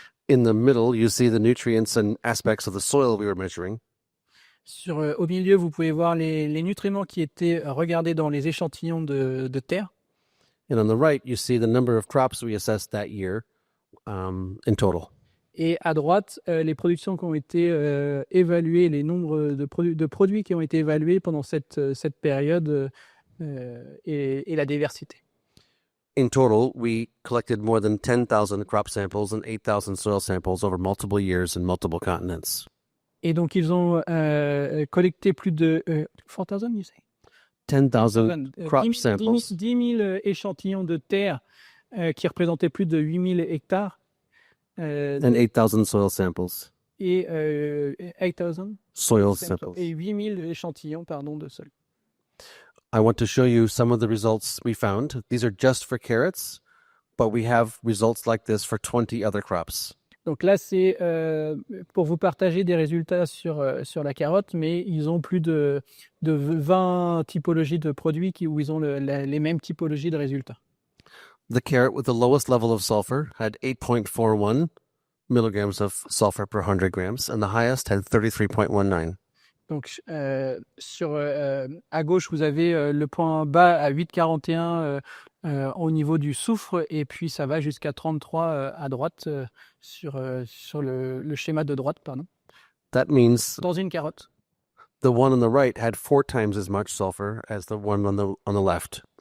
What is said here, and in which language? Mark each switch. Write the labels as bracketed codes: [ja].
[en] In the middle, you see the nutrients and aspects of the soil we were measuring. [fr] Au milieu, vous pouvez voir les nutriments qui étaient regardés dans les échantillons de terre. [en] And on the right, you see the number of crops we assessed that year in total. [fr] Et à droite, les productions qui ont été évaluées, les nombres de produits qui ont été évalués pendant cette période et la diversité. [en] In total, we collected more than 10,000 crop samples and 8,000 soil samples over multiple years in multiple continents. [fr] Et donc, ils ont collecté plus de 4,000, [en] you say? 10,000 crop samples. [fr] 10 000 échantillons de terre qui représentaient plus de 8 000 hectares. [en] And 8,000 soil samples. [fr] Et 8,000 [en] Soil samples. [fr] Et 8 000 échantillons, de sol. [en] I want to show you some of the results we found. These are just for carrots, but we have results like this for 20 other crops. [fr] Donc là, c'est pour vous partager des résultats sur la carotte, mais ils ont plus de 20 typologies de produits où ils ont les mêmes typologies de résultats. [en] The carrot with the lowest level of sulfur had 8.41 milligrams of sulfur per 100 grams, and the highest had 33.19. [fr] Donc, à gauche, vous avez le point bas à 8,41 au niveau du soufre, et puis ça va jusqu'à 33 à droite sur le schéma de droite, pardon. [en] That means [fr] Dans une carotte. [en] the one on the right had 4 times as much sulfur as the one on the left.